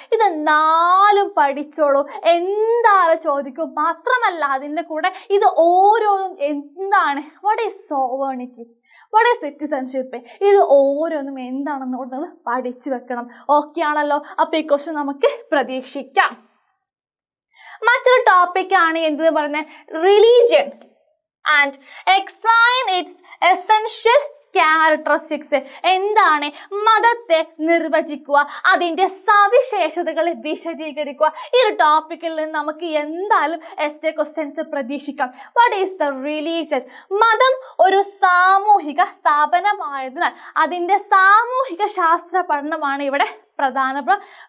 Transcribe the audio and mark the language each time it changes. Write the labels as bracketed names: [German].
[Malayalam] ഇത് നാലും പഠിച്ചോളൂ, എന്തായാലും ചോദിക്കും. മാത്രമല്ല അതിൻ്റെ കൂടെ ഇത് ഓരോന്നും എന്താണ്? [English] what is sovereignty, what is citizenship, [Malayalam] ഇത് ഓരോന്നും എന്താണെന്ന് പഠിച്ചു വെക്കണം. ഓക്കെ ആണല്ലോ. അപ്പോൾ ഈ ക്വസ്റ്റ്യൻ നമുക്ക് പ്രതീക്ഷിക്കാം. മറ്റൊരു ടോപ്പിക്കാണ് എന്ത് പറയുന്നത്? [English] Religion and explain its essential characteristics. [Malayalam] എന്താണ്? മതത്തെ നിർവചിക്കുക, അതിൻ്റെ സവിശേഷതകളെ വിശദീകരിക്കുക. ഈ ഒരു ടോപ്പിക്കിൽ നിന്ന് നമുക്ക് എന്തായാലും എസ്സേ ക്വസ്റ്റ്യൻസ് പ്രതീക്ഷിക്കാം. [English] What is the religion? [Malayalam] മതം ഒരു സാമൂഹിക സ്ഥാപനമായതിനാൽ അതിൻ്റെ സാമൂഹിക ശാസ്ത്ര പഠനമാണ് ഇവിടെ പ്രധാനപ്പെട്ട.